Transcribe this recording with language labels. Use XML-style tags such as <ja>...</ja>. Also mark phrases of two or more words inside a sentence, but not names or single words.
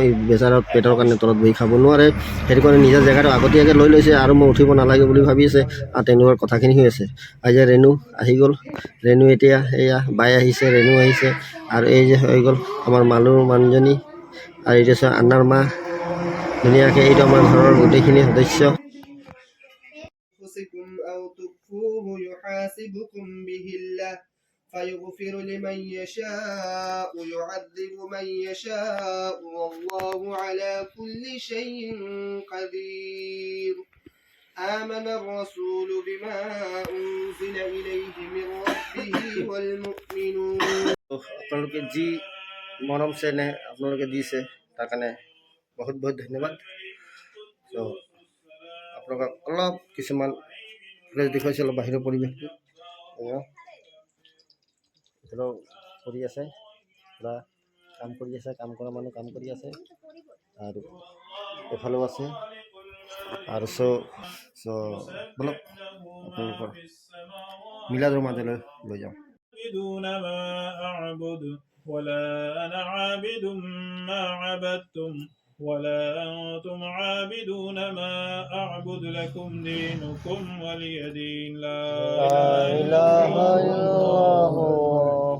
<as>এই বেচাৰৰ পেটৰ কাৰণে তলত বহি খাব নোৱাৰে, সেইটো কাৰণে নিজৰ জেগাটো আগতীয়াকৈ লৈ লৈছে। আৰু মই উঠিব নালাগে বুলি ভাবি আছে। আৰু তেওঁলোকৰ কথাখিনি হৈ আছে। আজি ৰেণু আহি গ'ল, ৰেণু এতিয়া এয়া বাই আহিছে, ৰেণু আহিছে। আৰু এই যে হৈ গ'ল আমাৰ মালুৰ মানুহজনী, আৰু এইটো আন্নাৰ মা ধুনীয়াকৈ। এইটো আমাৰ ঘৰৰ গোটেইখিনি সদস্য।</as> <ar>أو تخفوه يحاسبكم به الله فيغفر لمن يشاء ويعذب من يشاء والله على كل شيء قدير آمن الرسول بما أنزل إليه من ربه والمؤمنون।</ar> <as>আপোনালোকে যি মৰম চেনেহ আপোনালোকে দিছে তাৰ কাৰণে বহুত বহুত ধন্যবাদ। চ' আপোনালোকক অলপ কিছুমান প্লেচ দেখুৱাইছোঁ, অলপ বাহিৰৰ পৰিৱেশটো এফালেও কৰি আছে, পূৰা কাম কৰি আছে, কাম কৰা মানুহ কাম কৰি আছে, আৰু এফালেও আছে আৰু চ' বলক আপোনালোকৰ মিলাদৰ মাজলৈ লৈ যাওঁ।</as> <ar>تعبدون ما أعبد ولا أنا عابد ما عبدتم ولا أنتم عابدون ما أعبد لكم دينكم ولي دين. لا إله إلا الله.</ar>